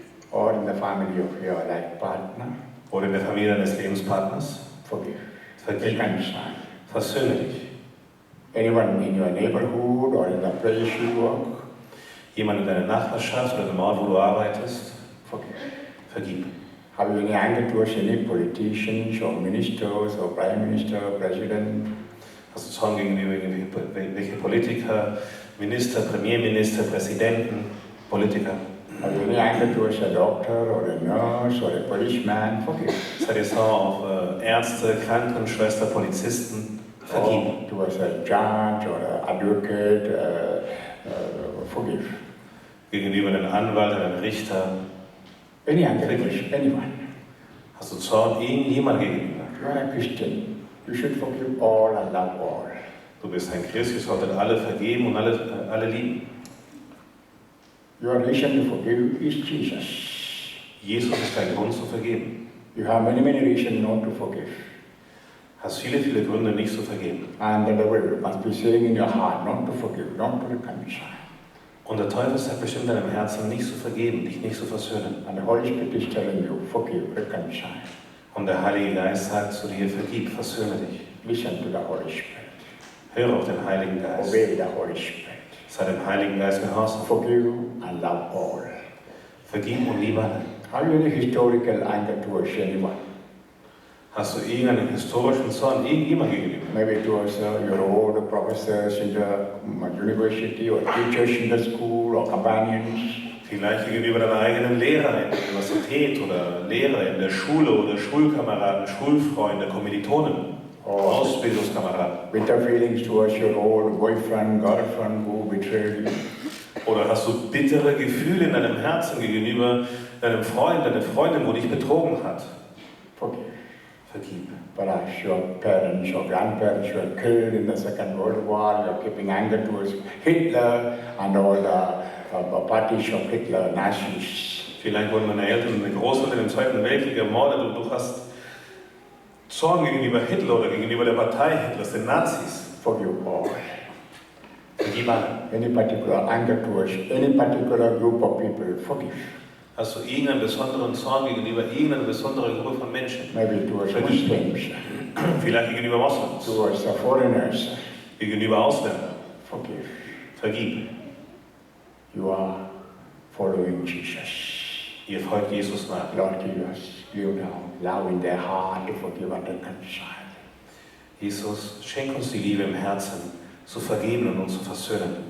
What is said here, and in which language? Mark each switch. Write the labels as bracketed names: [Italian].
[English] or in the family of your life partner? [German] oder in der Familie deines Lebenspartners? [English] Forgive. [German] Vergib, [English] Reconcile. [German] versöhne dich. [English] Anyone in your neighborhood or in the place you work? [German] Jemand in deiner Nachbarschaft oder im Ort, wo du arbeitest? [English] Forgive. [German] Vergib. [English] Have you any anger towards any politicians or ministers or prime minister, president? [German] Hast du Zorn gegenüber welche Politiker, Minister, Premierminister, Präsidenten, Politiker? [English] Have you any anger towards a doctor or a nurse or a policeman? Forgive. [German] Seid ihr sauer auf Ärzte, Krankenschwester, Polizisten? Vergib. [English] Or towards a judge or an advocate? Forgive. [German] Gegenüber einem Anwalt, einem Richter? [English] Any anger towards anyone? [German] Hast du Zorn irgendjemand gegenüber? [English] You are a Christian. You should forgive all and love all. [German] Du bist ein Christ, ihr solltet alle vergeben und alle lieben. [English] Your reason to forgive is Jesus. [German] Jesus ist dein Grund zu vergeben. [English] You have many, many reasons not to forgive. [German] Hast viele, viele Gründe, nicht zu vergeben. [English] And the devil must be saying in your heart not to forgive, not to reconcile. [German] Und der Teufel sagt bestimmt in deinem Herzen, nicht zu vergeben, dich nicht zu versöhnen. [English] And the Holy Spirit is telling you, forgive, reconcile. [German] Und der Heilige Geist sagt zu dir, vergib, versöhne dich. [English] Listen to the Holy Spirit. [German] Höre auf den Heiligen Geist. [English] Obey the Holy Spirit. [German] Sei dem Heiligen Geist gehorsam. [English] Forgive and love all. [German] Vergib und liebe alle. [English] Have you any historical anger towards anyone? [German] Hast du irgendeinen historischen Zorn irgendjemand gegenüber? [English] Maybe towards your old professors in the university or teachers in the school or companions? [German] Vielleicht gegenüber deiner eigenen Lehrer in der Universität oder Lehrer in der Schule oder Schulkameraden, Schulfreunde, Kommilitonen, Ausbildungskameraden. [English] Bitter feelings towards your old boyfriend, girlfriend who betrayed you? [German] Oder hast du bittere Gefühle in deinem Herzen gegenüber deinem Freund, deiner Freundin, wo dich betrogen hat? [English] Forgive. [German] Vergib. [English] Perhaps your parents or grandparents were killed in the Second World War. You're keeping anger towards Hitler and all the parties of Hitler, Nazis. [German] Vielleicht wurden deine Eltern und deine Großeltern im Zweiten Weltkrieg ermordet und du hast Zorn gegenüber Hitler oder gegenüber der Partei Hitlers, den Nazis. [English] Forgive all. [German] Vergib alle. [English] Any particular anger towards any particular group of people, forgive. [German] Hast du irgendeinen besonderen Zorn gegenüber irgendeiner besonderen Gruppe von Menschen? [English] Maybe towards Muslims, [German] Vielleicht gegenüber Moslems, [English] towards the foreigners, [German] gegenüber Ausländern. [English] forgive. [German] Vergib. [English] You are following Jesus. [German] Ihr folgt Jesus nach. [English] Lord, give now love in their heart to forgive and reconcile. [German] Jesus, schenk uns die Liebe im Herzen, zu vergeben und uns zu versöhnen.